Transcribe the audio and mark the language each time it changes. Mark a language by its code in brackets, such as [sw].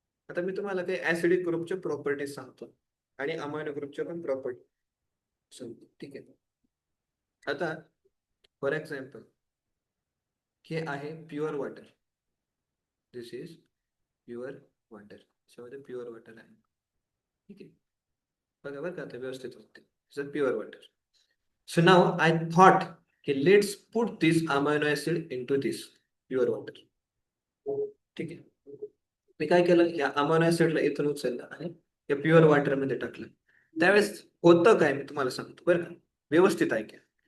[mr] आता मी तुम्हाला काही ऍसिडिक ग्रुपच्या प्रॉपर्टीज सांगतो आणि अमायनो ग्रुपच्या पण प्रॉपर्टी सांगतो. ठीक आहे. आता फॉर एक्झाम्पल, हे आहे pure water. [en] This is pure water. [mr] त्याच्यामध्ये प्युअर वॉटर आहे. ठीक आहे, बघा बरं का, आता व्यवस्थित होते. [en] Pure water. So now I thought, okay, let's put this amino acid into this pure water. [mr] ठीक आहे. मी काय केलं, या अमायनो ऍसिडला इथून उचललं आणि या प्युअर वॉटर मध्ये टाकलं. त्यावेळेस होतं काय, मी तुम्हाला सांगतो बरं का, व्यवस्थित ऐका.